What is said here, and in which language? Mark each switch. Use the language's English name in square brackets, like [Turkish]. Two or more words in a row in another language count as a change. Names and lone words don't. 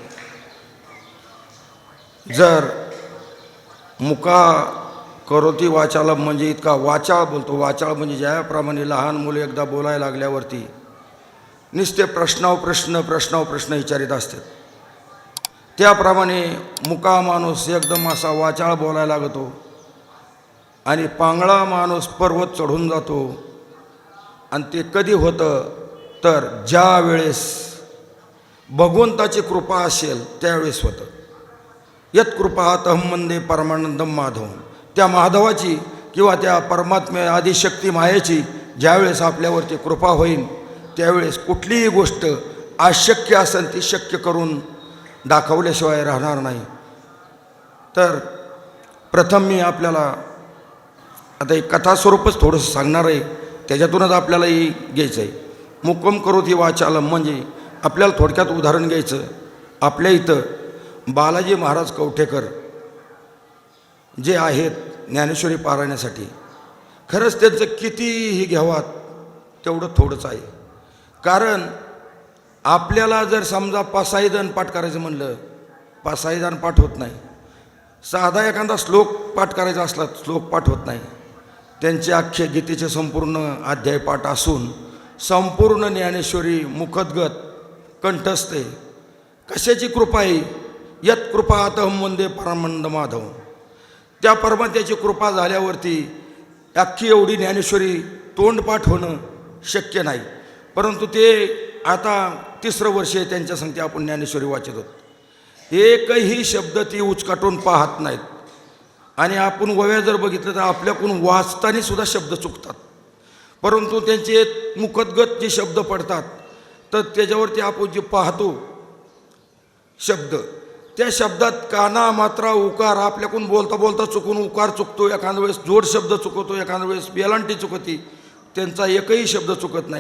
[Marathi] जर [Sanskrit] मुका करोती वाचालम [Marathi] म्हणजे इतका वाचाळ बोलतो, वाचाळ म्हणजे ज्याप्रमाणे लहान मुले एकदा बोलायला लागल्यावरती नुसते प्रश्नावर प्रश्न विचारित असतात, त्याप्रमाणे मुका माणूस एकदम असा वाचाळ बोलायला लागतो आणि पांगळा माणूस पर्वत चढून जातो। आणि ते कधी होतं तर ज्या वेळेस भगवंताची कृपा असेल त्यावेळेस होतं। [Sanskrit] यत्कृपातहं वन्दे परमानंदं माधवं, [Marathi] त्या माधवाची किंवा त्या परमात्म्या आदिशक्ती मायेची ज्यावेळेस आपल्यावरती कृपा होईल त्यावेळेस कुठलीही गोष्ट अशक्य असेल ती शक्य करून दाखवल्याशिवाय राहणार नाही। तर प्रथम मी आपल्याला आता एक कथास्वरूपच थोडंसं सांगणार आहे, त्याच्यातूनच आपल्यालाही घ्यायचं आहे। [Sanskrit] मुकं करोति वाचालम [Marathi] म्हणजे आपल्याला थोडक्यात उदाहरण घ्यायचं। आपल्या इथं बालाजी महाराज कवठेकर जे आहेत ज्ञानेश्वरी पारायणासाठी, खरंच त्यांचं कितीही घ्यावा तेवढं थोडंच आहे। कारण आपल्याला जर समजा पासाईदान पाठ करायचं म्हणलं, पासाईदान पाठ होत नाही। साधा एखादा श्लोक पाठ करायचा असला श्लोक पाठ होत नाही। त्यांचे अख्खे गीतेचे संपूर्ण अध्याय पाठ असून संपूर्ण ज्ञानेश्वरी मुखद्गत कंठस्थ आहे। कशाची कृपा आहे? [Sanskrit] यत्कृपातहं वन्दे परमानंदं माधवं, [Marathi] त्या परमात्म्याची कृपा झाल्यावरती अख्खी एवढी ज्ञानेश्वरी तोंडपाठ होणं शक्य नाही। परंतु ते आता 3रं वर्ष आहे त्यांच्या संगती आपण ज्ञानेश्वरी वाचत आहोत। एकही शब्द ती उचकाटून पाहत नाहीत आणि आपण वव्या जर बघितलं तर आपल्याकडून वाचताना सुद्धा शब्द चुकतात, परंतु त्यांचे मुखद्गत जे शब्द पडतात तर त्याच्यावरती आपण जे पाहतो शब्द, त्या शब्दात काना मात्रा उकार आपल्याकडून बोलता बोलता चुकून उकार चुकतो, एखाद्या वेळेस जोड शब्द चुकतो, एखाद्या वेळेस वेलांटी चुकती, त्यांचा एकही शब्द चुकत नाही।